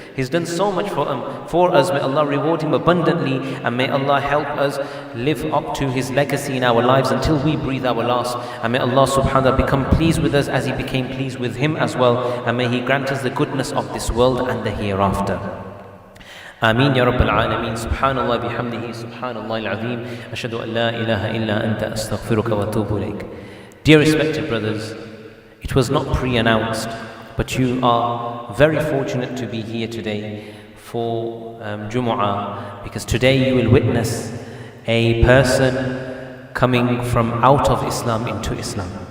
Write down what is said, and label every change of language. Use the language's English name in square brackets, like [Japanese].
[English] He's done so much for us. May Allah reward him abundantly, and may Allah help us live up to his legacy in our lives until we breathe our last. And may Allah subhanahu wa ta'ala become pleased with us as he became pleased with him as well. And may he grant us the goodness of this world and the hereafter. [Arabic] آمين يا رب العالمين. سبحان الله بحمده سبحان الله العظيم أشهد أن لا إله إلا أنت أستغفرك وأتوب إليك. [English] Dear respected brothers, it was not pre-announced, but you are very fortunate to be here today for Jumu'ah, because today you will witness a person coming from out of Islam into Islam.